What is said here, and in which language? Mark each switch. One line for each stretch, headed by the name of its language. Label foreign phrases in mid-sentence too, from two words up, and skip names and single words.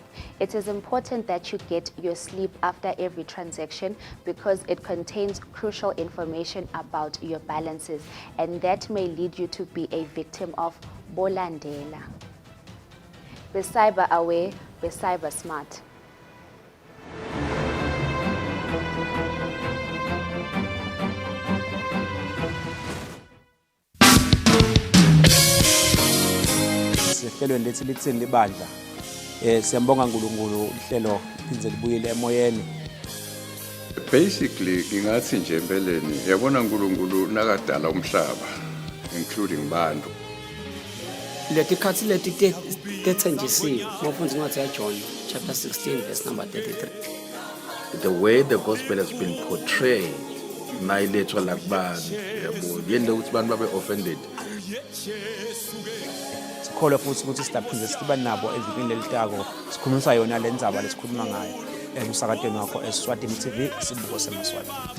English: It is important that you get your slip after every transaction because it contains crucial information about your balances, and that may lead you to be a victim of bolandela. Be cyber aware, be cyber smart.
Swati: Sehlelweni lethi lithini libandla siyambonga uNkulunkulu uhlelo liphindze libuyele emoyeni. Basically ngingathi nje empeleni yabona uNkulunkulu nakadala umhlaba including bantu. Leti khathi leti tethenjisiwe mawufunda incwadi yaJohn
English: chapter 16 verse number 33. The way the gospel has been portrayed
Swati: mayilethwa la kubantu yabo yende ukuthi abantu babe offended. Sikholwa futhi ukuthi sidaphinde siba nabo evikini lelitako sikhulumisa yona le ndzaba lesikhuluma ngayo emsakadweni wakho Eswatini TV isibuko semaswati.